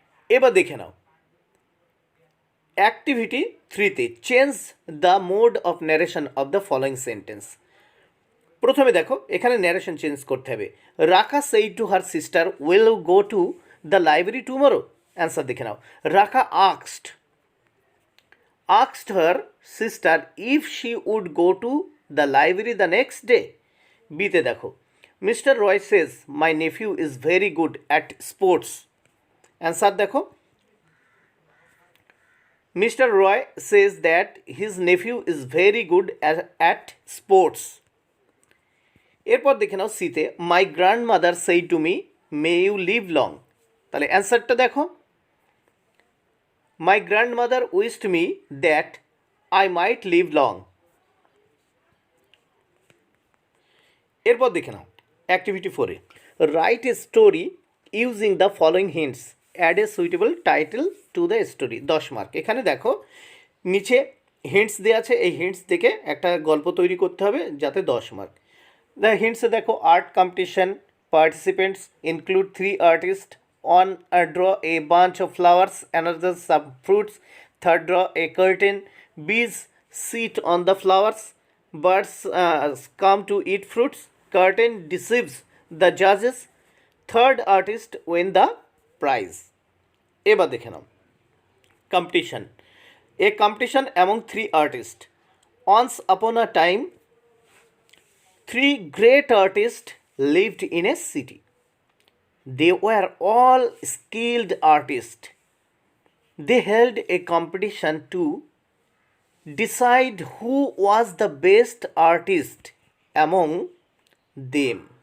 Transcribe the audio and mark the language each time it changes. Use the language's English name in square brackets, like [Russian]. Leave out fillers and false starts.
[Bangla] এবার দেখে নাও activity 3-তে, [English] Change the mode of narration of the following sentence. [Bangla] প্রথমে দেখো এখানে ন্যারেশন চেঞ্জ করতে হবে, [English] Raka said to her sister will go to the library tomorrow. [Bangla] Answer দেখে নাও, [English] Raka asked her sister if she would go to the library the next day. [Bangla] বিতে দেখো, [English] Mister Roy says my nephew is very good at sports. Answer [Bangla] দেখো, [English] Mr. Roy says that his nephew is very good at sports. [Bangla] এরপর দেখে নাও সিতে, [English] My grandmother said to me may you live long. [Bangla] তাহলে অ্যান্সারটা দেখো, [English] My grandmother wished me that I might live long. [Bangla] এরপর দেখে নাও activity 4-এ, [English] Write a story using the following hints, add a suitable title to the story. 10 mark. [Bangla] এখানে দেখো নিচে hints দেওয়া আছে, এই হিন্টস থেকে একটা গল্প তৈরি করতে হবে যাতে 10 মার্ক। দ্য হিন্টসে দেখো, [English] Art competition, participants include 3 artist, on draw a bunch of flowers, another some fruits, third draw a curtain, bees sit on the flowers, birds come to eat fruits, curtain deceives the judges, third artist win the prize. [Bangla] এবার দেখে নাও [English] Competition, a competition among 3 artists. Once upon a time 3 great artists lived in a city. They were all skilled artists. They held a competition to decide who was the best artist among them.